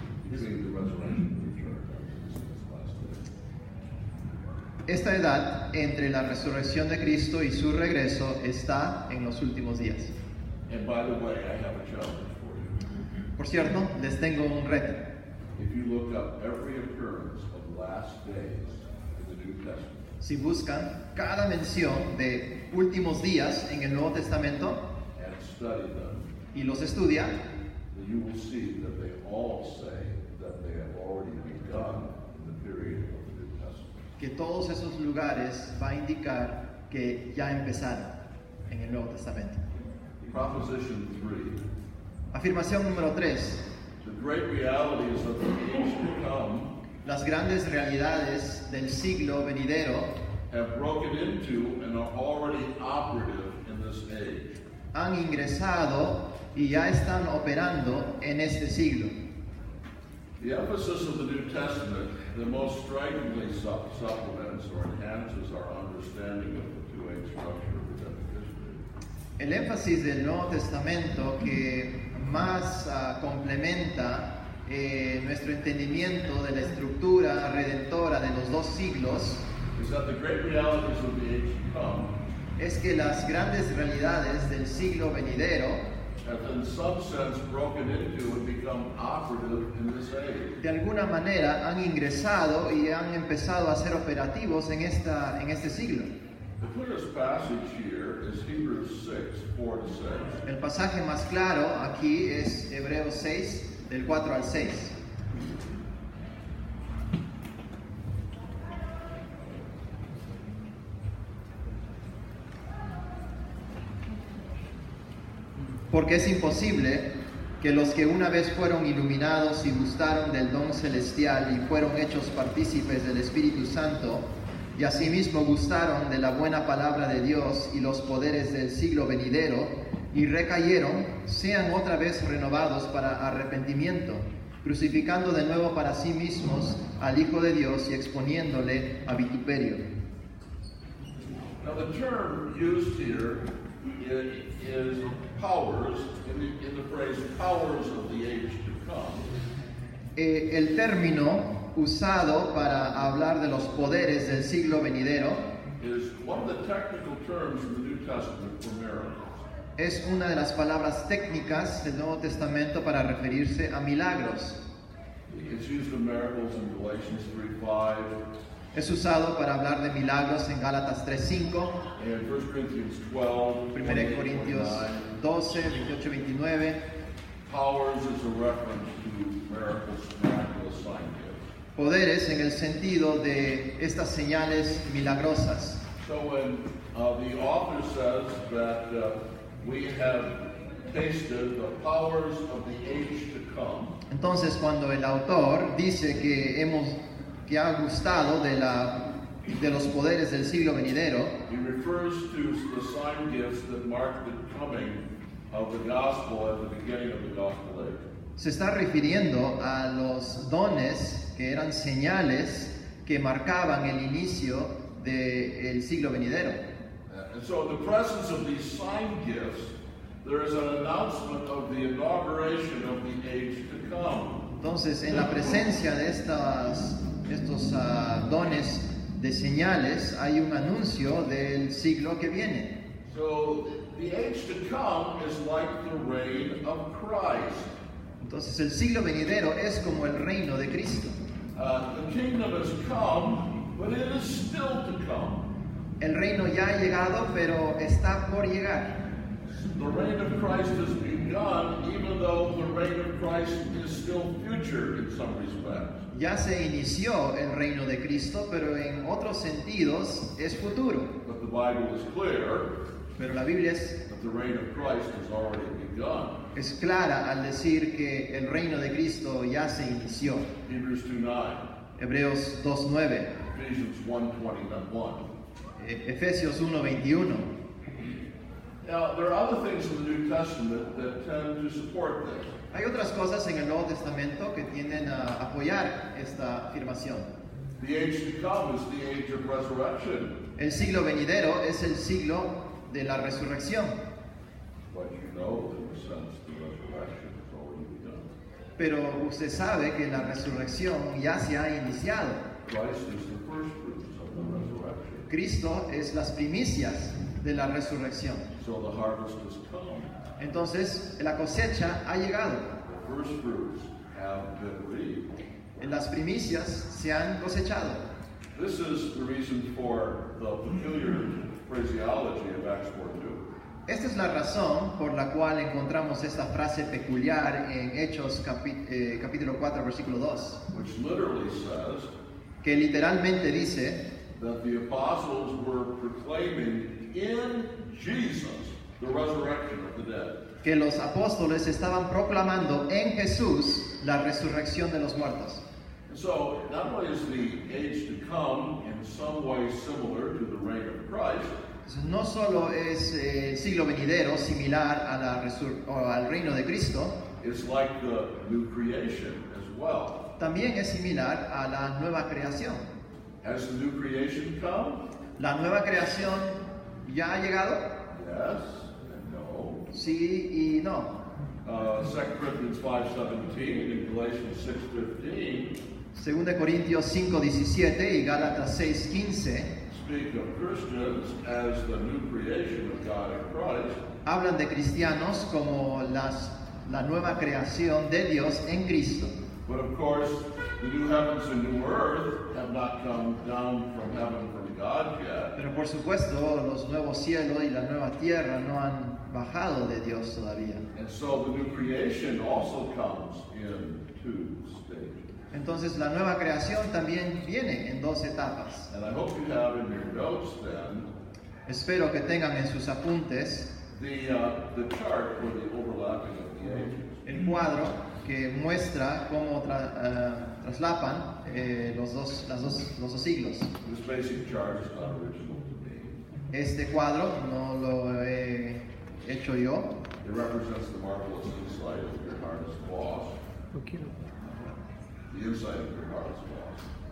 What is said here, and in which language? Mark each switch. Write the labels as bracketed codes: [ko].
[en] Between the resurrection and return, is in its last days. [es] esta edad entre la resurrección de Cristo y su regreso está en los últimos días. [en] And by the way, I have a challenge for you. [es] Por cierto, les tengo un reto. [en] If you look up every occurrence of last days in the New Testament, [es] Si buscan cada mención de últimos días en el Nuevo Testamento [en] and study them, [es] y los estudia, [en] then you will see that they all say that they have already begun in the period of the New Testament. [es] que todos esos lugares va a indicar que ya empezaron en el Nuevo Testamento. [en] Proposition 3. [es] Afirmación número 3. [en] The great realities of the age to come [es] Las grandes realidades del siglo venidero [en] have broken into and are already operative in this age. [es] han ingresado y ya están operando en este siglo. [en] The emphasis of the New Testament that most strikingly supplements or enhances our understanding of the two-age structure of redemptive history [es] El énfasis del Nuevo Testamento que más complementa nuestro entendimiento de la estructura redentora de los dos siglos [en] is that the great realities of the age to come [es] es que las grandes realidades del siglo venidero [en] have in some sense broken into and become operative in this age. [es] de alguna manera han ingresado y han empezado a ser operativos en este siglo. [en] The clearest passage here is Hebrews 6, 4-6. [es] El pasaje más claro aquí es Hebreos 6, del 4 al 6. Porque es imposible que los que una vez fueron iluminados y gustaron del don celestial y fueron hechos partícipes del Espíritu Santo, y asimismo gustaron de la buena palabra de Dios y los poderes del siglo venidero, y recayeron, sean otra vez renovados para arrepentimiento, crucificando de nuevo para sí mismos al Hijo de Dios y exponiéndole a vituperio. [en] Now the term used here is powers, in the phrase powers of the age to come. [es] El término usado para hablar de los poderes del siglo venidero [en] Is one of the technical terms in the New Testament for miracles. [es] es una de las palabras técnicas del Nuevo Testamento para referirse a milagros. [en] It's used in miracles in Galatians 3:5 [es] Es usado para hablar de milagros en Gálatas 3:5, [en] and 1 Corinthians 12, [es] 1 Corintios 12, 28, 29. [en] Powers is a reference to miracles, miraculous sign gifts. [es] Poderes en el sentido de estas señales milagrosas. [en] So when the author says that we have tasted the powers of the age to come, [es] Entonces, cuando el autor dice que ha gustado de los poderes del siglo venidero, [en] he refers to the sign gifts that mark the coming of the gospel at the beginning of the gospel age. [es] se está refiriendo a los dones que eran señales que marcaban el inicio del siglo venidero. [en] And so in the presence of these sign gifts, there is an announcement of the inauguration of the age to come. [es] Entonces, en la presencia de estos dones de señales, hay un anuncio del siglo que viene. [en] So the age to come is like the reign of Christ. [es] Entonces, el siglo venidero es como el reino de Cristo. [en] The kingdom has come, but it is still to come. [es] El reino ya ha llegado, pero está por llegar. [en] The reign of Christ has begun, even though the reign of Christ is still future in some respects. [es] Ya se inició el reino de Cristo, pero en otros sentidos es futuro. [en] But the Bible is clear [es] Pero la Biblia [en] that the reign of Christ has already begun. [es] es clara al decir que el reino de Cristo ya se inició. [en] Hebrews 2:9, [es] Hebreos 2:9, [en] Ephesians 1:21. [es] Efesios 1:21. [en] Now, there are other things in the New Testament that tend to support this. [es] Hay otras cosas en el Nuevo Testamento que tienden a apoyar esta afirmación. [en] The age to come is the age of resurrection. [es] El siglo venidero es el siglo de la resurrección. [en] But you know, in a sense, the resurrection has already begun. [es] Pero usted sabe que la resurrección ya se ha iniciado. [en] Christ is the first fruits of the resurrection. [es] Cristo es las primicias de la resurrección. [en] So the harvest has come. [es] Entonces, la cosecha ha llegado. [en] The first fruits have been reaped. [es] Las primicias se han cosechado. [en] This is the reason for the peculiar phraseology of Acts 4:2. [es] Esta es la razón por la cual encontramos esta frase peculiar en Hechos capítulo 4, versículo 2, [en] Which literally says [es] que literalmente dice [en] that the apostles were proclaiming in Jesus the resurrection of the dead. [es] que los apóstoles estaban proclamando en Jesús la resurrección de los muertos. [en] And so, not only is the age to come in some way similar to the reign of Christ, [es] Entonces, no solo es el siglo venidero similar al reino de Cristo, [en] it's like the new creation as well. [es] también es similar a la nueva creación. [en] Has the new creation come? [es] ¿La nueva creación ya ha llegado? [en] Yes and no. [es] Sí y no. [en] 2 Corinthians 5:17 and Galatians 6:15 [es] 2 Corintios 5:17 y Gálatas 6:15 [en] speak of Christians as the new creation of God in Christ. [es] hablan de cristianos como la nueva creación de Dios en Cristo. [en] But of course, the new heavens and new earth have not come down from heaven from God yet. [es] Pero por supuesto, los nuevos cielos y la nueva tierra no han bajado de Dios todavía. [en] And so the new creation also comes in two stages. [es] Entonces la nueva creación también viene en dos etapas. [en] And I hope you have in your notes then [es] Espero que tengan en sus apuntes [en] the chart for the overlapping of the ages. [es] el cuadro que muestra cómo traslapan los dos siglos. [en] This basic chart is not original to me. [es] Este cuadro no lo he hecho yo. [en] It represents the marvelous insight of your hardest boss. The inside of your heart is lost.